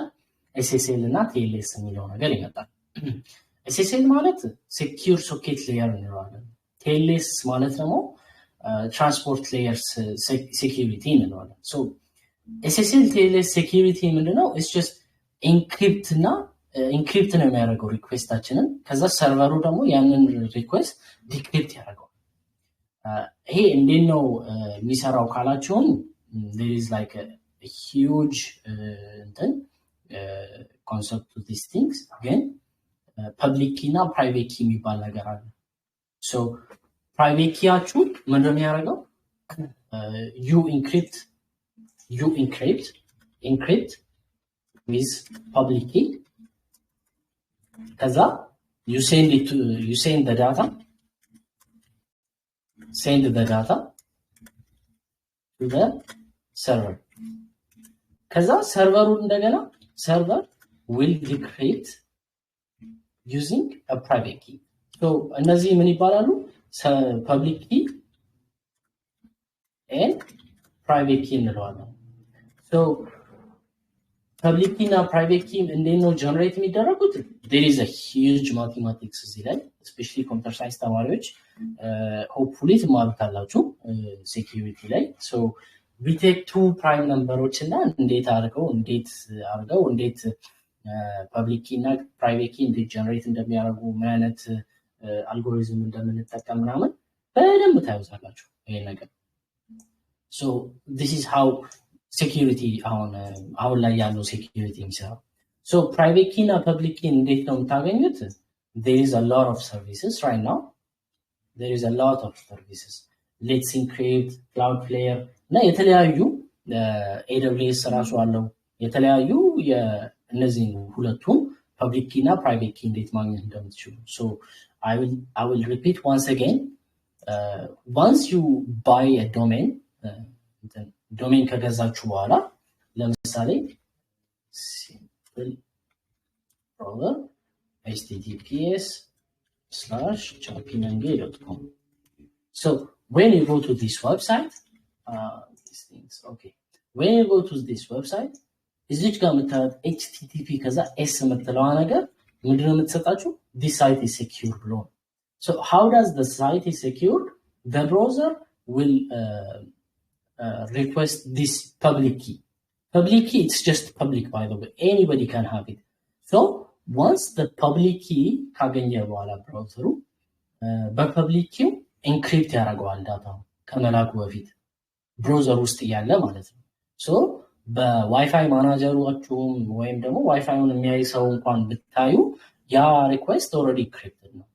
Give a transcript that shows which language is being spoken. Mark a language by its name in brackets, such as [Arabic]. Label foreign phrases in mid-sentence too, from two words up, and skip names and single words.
[Amharic] SSL እና TLS የሚለው ነገር ይመጣል። SSL ማለት [English] secure socket layer [Amharic] እንለዋለን። TLS ማለት ደግሞ [English] transport layer security [Amharic] እንለዋለን። ሶ SSL TLS ሴኪዩሪቲ ምንድነው? [English] it's just encrypt [Amharic] ነው የሚያደርገው ሪኩዌስታችንን። ከዛ ሰርቨሩ ደግሞ ያንን ሪኩዌስት ዲክሪፕት ያደርገዋል። ይሄ እንዴት ነው የሚሰራው ካላችሁም [English] there is like a huge concept to these things። [Amharic] ግን [English] public key [Amharic] እና [English] private key [Amharic] የሚባል ነገር አለ። so ፕራይቬት ኪያችሁ ምንድን ነው የሚያደርገው? [English] you encrypt with public key። ከዛ you send the data to the server። ከዛ [Amharic] ሰርቨሩ እንደገና [English] server will decrypt using a private key። so [Amharic] እነዚህ ምን ይባላሉ? [English] public key and private key እንለዋለን። so public key እና private key [Amharic] እንዴት ነው ጀነሬት የሚደረጉት? [English] there is a huge mathematics [Amharic] እዚህ ላይ [English] especially computer science ተማሪዎች hopefully ትማሩታላችሁ security ላይ። so we take two prime numbers [Amharic] እና እንዴት አድርገው [English] public key [Amharic] እና [English] private key [Amharic] እንዴት ጀነሬት እንደሚያደርጉ ምን አይነት አልጎሪዝም እንደምንጠቀም ምናምን በደንብ ታዩታላችሁ ይሄ ነገር። [English] so this is how security [Amharic] አሁን ላይ ያለው security የሚሰራው። so [English] private key [Amharic] እና [English] public key [Amharic] እንዴት ነው የምታገኙት? [English] there is a lot of services right now. [Amharic] let's encrypt, cloudflare እና የተለያዩ AWS ራሱ አለው የተለያዩ እነዚህ ሁለቱም [English] public key [Amharic] እና [English] private key [Amharic] እንዴት ማግኘት እንደምትችሉ። [English] so I will repeat once again. once you buy a domain [Amharic] ከገዛችሁ በኋላ ለምሳሌ [English] simple browser https://chapinange.com. so when you go to this website when you go to this website [Amharic] እዚች ጋር የምታዩት http ከዛ s የምትለዋ ነገር ምንድነው የምትሰጣችሁ? [English] this site is secure ብሎ። so how does the site is secured? the browser will request this public key. Public key, it's just public, by the way. Anybody can have it. So once the public key [Amharic] ካገኘ በኋላ ብራውዘሩ በፐብሊክ ኪው ኢንክሪፕት ያደርገዋል ዳታው ከመላኩ በፊት ብራውዘር ውስጥ ያለ ማለት ነው። ሶ በዋይፋይ ማናጀሮቹም ወይም ደግሞ ዋይፋዩን የሚያይ ሰው እንኳን ብታዩ ያ ሪኩዌስት [English] already encrypted [Amharic] ነው።